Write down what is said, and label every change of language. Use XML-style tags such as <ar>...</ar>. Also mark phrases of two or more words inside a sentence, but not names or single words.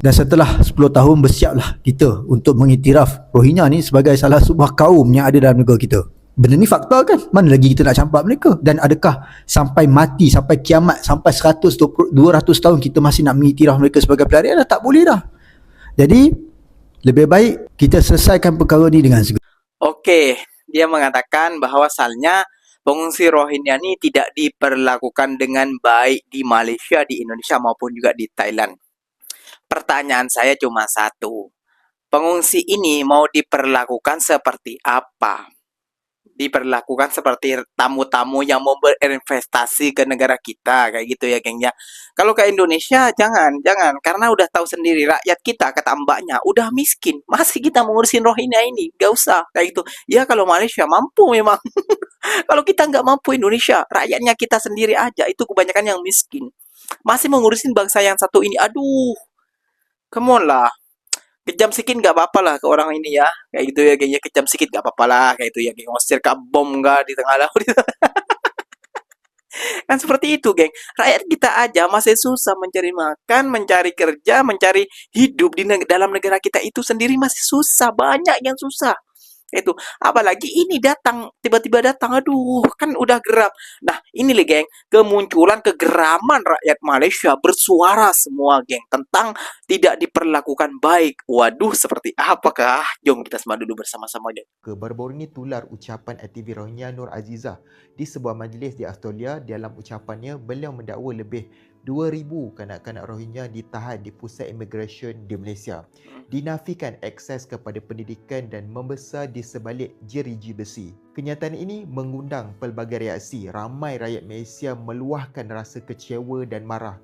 <ms>Dan setelah 10 tahun bersiaplah kita untuk mengiktiraf Rohingya ni sebagai salah sebuah kaum yang ada dalam negara kita. Benda ni fakta kan? Mana lagi kita nak campak mereka? Dan adakah sampai mati, sampai kiamat, sampai 100, 200 tahun kita masih nak mengiktiraf mereka sebagai pelarian? Dah tak boleh dah. Jadi lebih baik kita selesaikan perkara ni dengan segera.</ms> <id>Oke, dia mengatakan bahwasannya pengungsi Rohingya ini tidak diperlakukan dengan baik di Malaysia, di Indonesia maupun juga di Thailand. Pertanyaan saya cuma satu. Pengungsi ini mau diperlakukan seperti apa? Diperlakukan seperti tamu-tamu yang mau berinvestasi ke negara kita, kayak gitu ya geng ya. Kalau ke Indonesia jangan, karena udah tahu sendiri rakyat kita, kata mbaknya, udah miskin, masih kita mengurusin Rohingya ini, gak usah kayak gitu. Ya kalau Malaysia mampu memang. Kalau kita nggak mampu, Indonesia rakyatnya kita sendiri aja itu kebanyakan yang miskin, masih mengurusin bangsa yang satu ini. Aduh,</id> <en>come on lah.</en> <id>Kejam sikit gak apa-apa lah ke orang ini ya. Kayak gitu ya geng ya, kejam sikit gak apa-apa lah. Kayak itu ya geng, ngosir ke bom gak di tengah laut. Kan seperti itu geng. Rakyat kita aja masih susah mencari makan, mencari kerja, mencari hidup di dalam negara kita itu sendiri masih susah. Banyak yang susah. Itu apalagi ini datang, tiba-tiba datang, aduh kan udah geram. Nah ini nih geng, kemunculan kegeraman rakyat Malaysia bersuara semua geng tentang tidak diperlakukan baik. Waduh, seperti apakah? Jom kita simak dulu bersama-sama geng.</id> <ms>Baru-baru ini tular ucapan aktivis Rohingya Nur Azizah di sebuah majlis di Australia. Dalam ucapannya, beliau mendakwa lebih 2,000 kanak-kanak Rohingya ditahan di pusat immigration di Malaysia, dinafikan akses kepada pendidikan dan membesar di sebalik jeriji besi. Kenyataan ini mengundang pelbagai reaksi. Ramai rakyat Malaysia meluahkan rasa kecewa dan marah.</ms>